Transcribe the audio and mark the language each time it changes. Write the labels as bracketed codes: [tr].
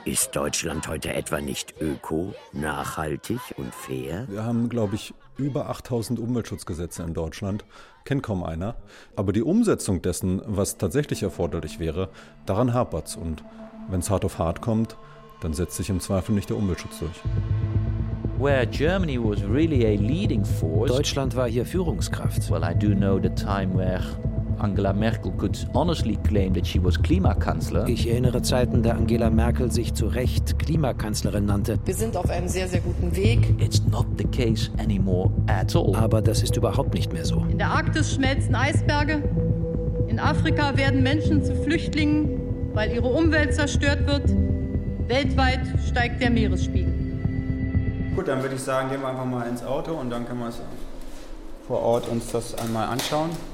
[de] Ist Deutschland heute etwa nicht öko, nachhaltig und fair? Wir haben, glaube ich, über 8000 Umweltschutzgesetze in Deutschland. Kennt kaum einer. Aber die Umsetzung dessen, was tatsächlich erforderlich wäre, daran hapert's. Und wenn's hart auf hart kommt, dann setzt sich im Zweifel nicht der Umweltschutz durch. [en] Where Germany was really a leading force. [de] Deutschland war hier Führungskraft. [en] Well, I do know the time where Angela Merkel could honestly claim that she was Klimakanzler. [de] Ich erinnere Zeiten, da Angela Merkel sich zu Recht Klimakanzlerin nannte. Wir sind auf einem sehr, sehr guten Weg. [en] It's not the case anymore at all. [de] Aber das ist überhaupt nicht mehr so. In der Arktis schmelzen Eisberge. In Afrika werden Menschen zu Flüchtlingen, weil ihre Umwelt zerstört wird. Weltweit steigt der Meeresspiegel. Gut, dann würde ich sagen, gehen wir einfach mal ins Auto und dann können wir uns vor Ort uns das einmal anschauen.